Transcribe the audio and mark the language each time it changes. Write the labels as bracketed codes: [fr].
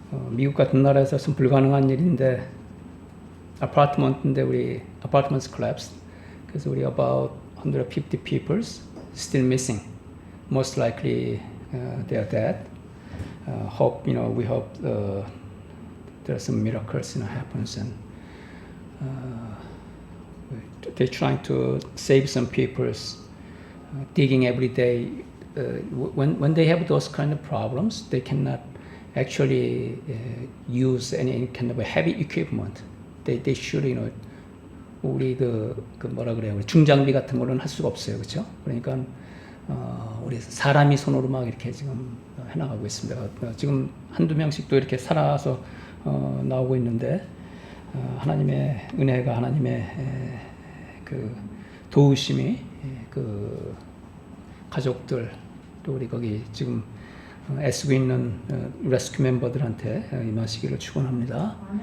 [ko] 미국 같은 나라에서는 불가능한 일인데 아파트먼트인데 우리 [en] apartments collapsed. [ko] 그래서 우리 [en] about 150 people still missing. Most likely they are dead. Hope we hope there are some miracles happens and they're trying to save some people's digging every day. When they have those kind of problems, they cannot actually use any kind of a heavy equipment. They should, [ko] 우리 그 뭐라 그래요? 우리 중장비 같은 거는 할 수가 없어요, 그렇죠? 그러니까 우리 사람이 손으로 막 이렇게 지금 해나가고 있습니다. 지금 한두 명씩 또 이렇게 살아서 나오고 있는데 하나님의 은혜가 하나님의 그 도우심이 그 가족들 또 우리 거기 지금 애쓰고 있는 레스큐 멤버들한테 임하시기를 축원합니다.